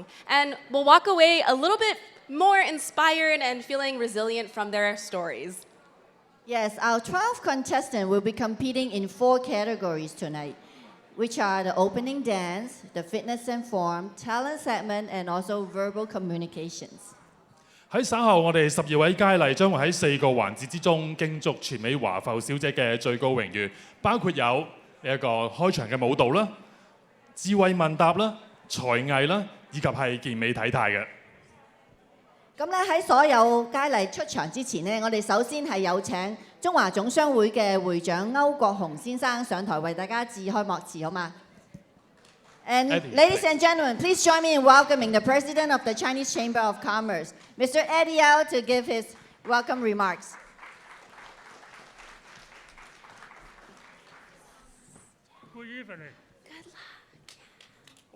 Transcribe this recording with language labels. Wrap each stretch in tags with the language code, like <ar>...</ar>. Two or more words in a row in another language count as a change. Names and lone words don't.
<en>And we'll walk away a little bit more inspired and feeling resilient from their stories. Yes, our 12 contestants will be competing in 4 categories tonight, which are the opening dance, the fitness and form, talent segment, and also verbal communications.</en> <yue>喺稍後，我哋12位佳麗將會喺4個環節之中競逐全美華埠小姐嘅最高榮譽，包括有一個開場嘅舞蹈啦、智慧問答啦、才藝啦，以及係健美體態嘅。咁咧喺所有佳麗出場之前呢，我哋首先係有請中華總商會嘅會長歐國雄先生上台為大家致開幕詞，好嗎？</yue> <en>And ladies and gentlemen, please join me in welcoming the President of the Chinese Chamber of Commerce, Mr. Eddie Yao, to give his welcome remarks. Good evening. Good luck.</en>